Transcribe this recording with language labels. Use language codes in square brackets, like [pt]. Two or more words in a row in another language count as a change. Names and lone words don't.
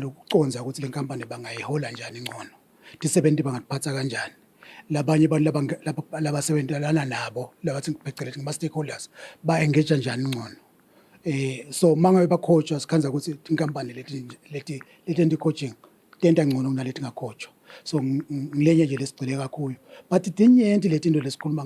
[ss] lokuconza ukuthi le nkampani bangayihola njani ngcono tisebenti bangatiphatha kanjani labanye abantu labasebenzelana nabo labathi phecelezi ngama-stakeholders ba-engage njani ngcono so mangabe bakhotshwa sikhanza ukuthi inkampani leti coaching tenta ngcono kunaleti ngakhotshwa so ngilenye nje lesigcile kakhulu but idinyenti letinto lesikhuluma